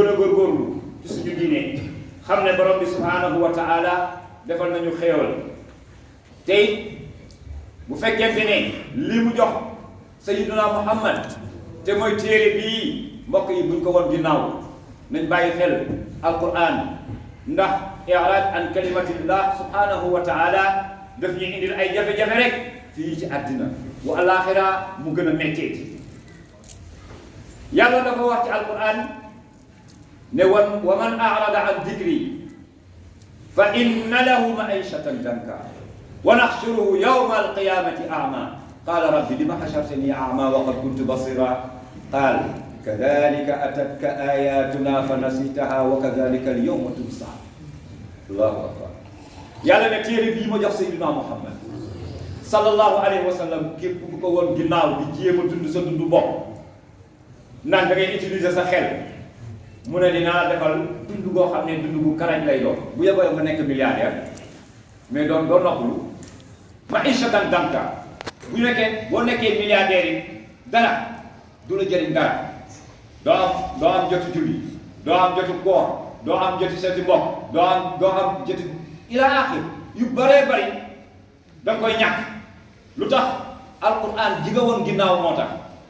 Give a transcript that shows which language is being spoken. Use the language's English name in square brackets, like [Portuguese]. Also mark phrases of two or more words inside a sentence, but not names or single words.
[Wolof] gën a góorgóorlu ci suñu diine xam ne borom bi [Arabic] سبحانه وتعالى [Wolof] defal nañu xéewal tey bu fekkente ne li mu jox [Arabic] سيدنا محمد [Wolof] te mooy téere bii mbokk yi buñ ko woon ginnaaw nañ bàyyi xel alquran ndax [Arabic] إعراض عن كلمة الله سبحانه وتعالى [Wolof] daf ñu indil ay jafe-jafe rek fii ci àddina bu alaxira mu gën a metteeti yàlla dafa wax ci alquran ne [Arabic] ومن أعرض عن ذكري فإن له معيشة ضنكا ونحشره يوم القيامة أعمى قال رب لم حشرتني أعمى وقد كنت بصيرا قال كذلك أتتك آياتنا فنسيتها وكذلك اليوم تنسى الله أكبر [Wolof] yàlla ne téere bii ma jox [Arabic] سيدنا محمد صلى الله عليه وسلم [Wolof] képp ku ko woon ginnaaw di jéem a dund sa dund bopp naan da ngay utiliser sa xel mu ne dinaa defal dund goo xam ne dund gu karañ lay doon bu yeboo nga nekk milliardaire mais doo noppalu [Arabic] معيشة ضنكا [Wolof] bu boo nekkee milliardaire yi dara du la jëriñ dara doo am jotu julli doo am jotu koor doo am jotu seeti mbokk doo am jotu ila axir yu bëree bëri da nga koy ñàkk lu tax alquran ji nga woon ginnaaw moo tax